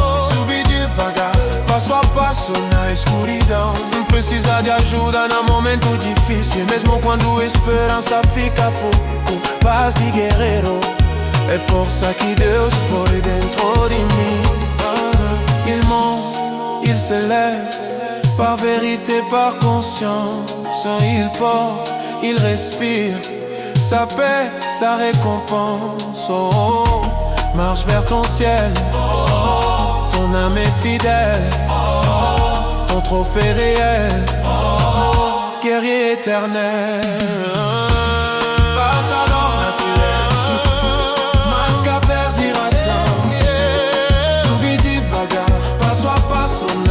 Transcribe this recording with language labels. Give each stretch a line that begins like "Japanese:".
Portuguese: Subir devagar, passo a passo na escuridão. Não precisa de ajuda no momento difícil, mesmo quando esperança fica pouco. Paz de guerreiro, é força que Deus põe dentro de mim.
French: Il monte, il s'élève, par vérité, par conscience. Il porte, il respire, sa paix, sa récompense. Oh, marche vers ton ciel, ton âme est fidèle, ton trophée réel, guerrier éternel.
Portuguese: Passador na silêncio, mas qu'à perder razão. Subir devagar, passo a passo